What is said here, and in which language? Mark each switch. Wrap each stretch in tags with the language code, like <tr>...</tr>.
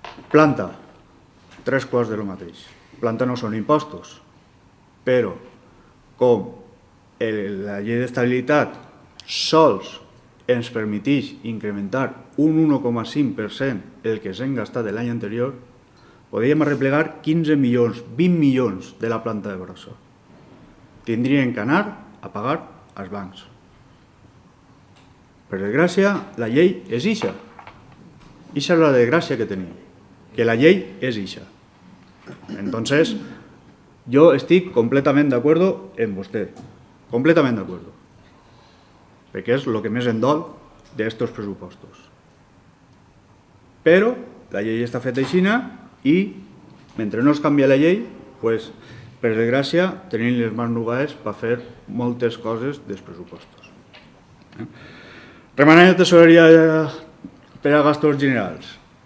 <ca>Planta, 3 quarts de lo mateix. Planta no són impostos, però com la llei d'estabilitat sols ens permeteix incrementar un 1,5% el que s'hem gastat l'any anterior, podríem arreplegar 15 milions, 20 milions de la planta de brossa. Tindrien que anar a pagar als bancs. Per desgràcia, la llei és ixa. Ixa és la desgràcia que tenim, que la llei és ixa.</ca> <es>Entonces, yo estoy completamente de acuerdo en usted, completamente de acuerdo, porque es lo que</es> <ca>més em dol d'estos pressupostos. Però la llei està feta aixina i, mentre no es canvia la llei, pues, per desgràcia, tenim les mans nugades per fer moltes coses dels pressupostos. Remanent de tesoreria per a gastos generals.</ca>